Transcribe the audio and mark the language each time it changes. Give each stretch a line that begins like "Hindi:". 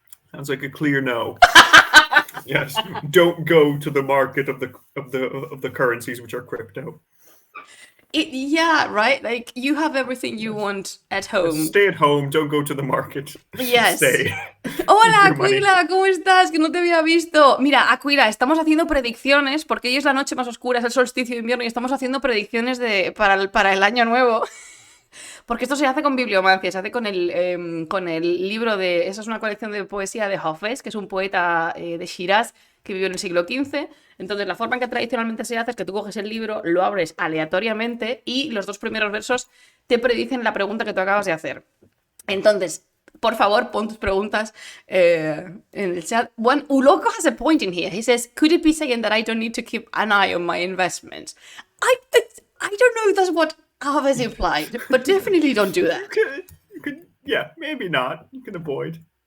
English: Sounds like a clear no. Yes, don't go to the market of the currencies which are crypto. Yeah, right? Like, you have everything you want at home. Stay at home, don't go to the market. Yes. Stay.
Spanish: Hola,
English: Your money.
Spanish: Aquila, ¿cómo estás? Que no te había visto. Mira, Aquila, estamos haciendo predicciones porque hoy es la noche más oscura, es el solsticio de invierno y estamos haciendo predicciones para el año nuevo. Porque esto se hace con bibliomancia, se hace con el libro de... Esa es una colección de poesía de Hafez, que es un poeta de Shiraz que vivió en el siglo XV. Entonces, la forma en que tradicionalmente se hace es que tú coges el libro, lo abres aleatoriamente y los 2 primeros versos te predicen la pregunta que tú acabas de hacer. Entonces, por favor, pon tus preguntas en el chat.
English: One Uloko has a point in here. He says, could it be saying that I don't need to keep an eye on my investments? I don't know if that's what Hafez implied, but definitely don't do that. You could, yeah, maybe not. You can avoid.